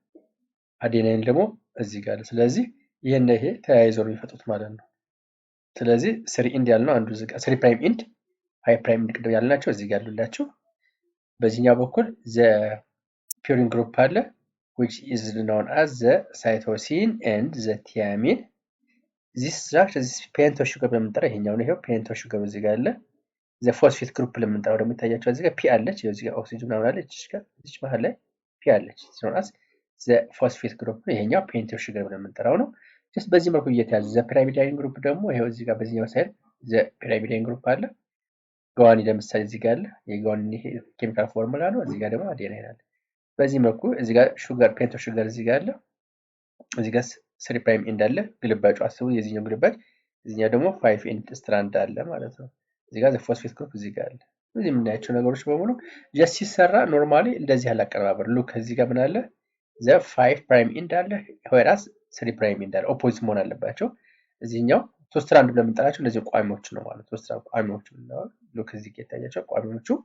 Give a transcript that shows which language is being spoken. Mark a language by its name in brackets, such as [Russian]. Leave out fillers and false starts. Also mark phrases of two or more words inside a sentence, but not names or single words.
[Amharic] አዴናይን ደግሞ እዚህ ጋር አለ። ስለዚህ ይሄ ተያይዘው ነው የሚፈጡት ማለት ነው። ስለዚህ 3 ኢንድ ያልነው አንዱ እዚህ ጋር 3 [English] prime end [Amharic] 5 [English] prime end [Amharic] ቅድም ያልናቸው እዚህ ጋር ያሉላችሁ። በዚህኛው በኩል [English] the purine group [Amharic] አለ [English] which is known as the cytosine and the thymine. this structure this pento sugar [Amharic] በመንጠራ ይሄኛው ነው። ይሄው [English] pento sugar [Amharic] እዚህ ጋር አለ። [English] the phosphate group [Amharic] ለምንጠራው ደግሞ ይታያችሁ እዚህ ጋር ፒ አለች። እዚህ ጋር ኦክሲጅን ምናምን አለች። እዚህ መሃል ላይ ፒ አለች። ስለሆነስ [English] the phosphate group [Amharic] ይሄኛው [English] pento sugar [Amharic] ለምንጠራው ነው። just በዚህ መልኩ እየተያዘ [English] the pyrimidine group [Amharic] ደግሞ ይሄው እዚህ ጋር በዚህኛው ሳይድ [English] the pyrimidine group [Amharic] አለ። ጓኒ ለምሳሌ እዚህ ጋር አለ። የጓኒ [English] chemical formula [Amharic] ነው። እዚህ ጋር ደግሞ አዴናይን አለ። በዚህ መልኩ እዚህ ጋር [English] sugar pento sugar [Amharic] እዚህ ጋር አለ። እዚህ ጋር 3 [English] prime end [Amharic] አለ። ግልባጩ አስቡ የዚህኛው ግልባጭ፣ እዚህኛው ደግሞ 5 [English] end strand [Amharic] አለ ማለት ነው። እዚህ ጋር [English] phosphate group [Amharic] እዚህ ጋር አለ። እዚህ የምናያቸው ነገሮች በሙሉ ጀስት ሲሰራ ኖርማሊ እንደዚህ ያለ አቀራረብ ሉክ እዚህ ጋር ምን አለ [English] the 5 prime end [Amharic] አለ ወይራስ 3 [English] prime end [Amharic] አለ። ኦፖዚት መሆን አለባቸው። እዚህኛው ሶስት ስትራንድ ብለን የምንጠራቸው እነዚህ ቋሚዎች ነው ማለት ነው። ሶስት ስትራንድ ቋሚዎች ነው። ሉክ እዚህ ጋር ይታያቸው ቋሚዎቹ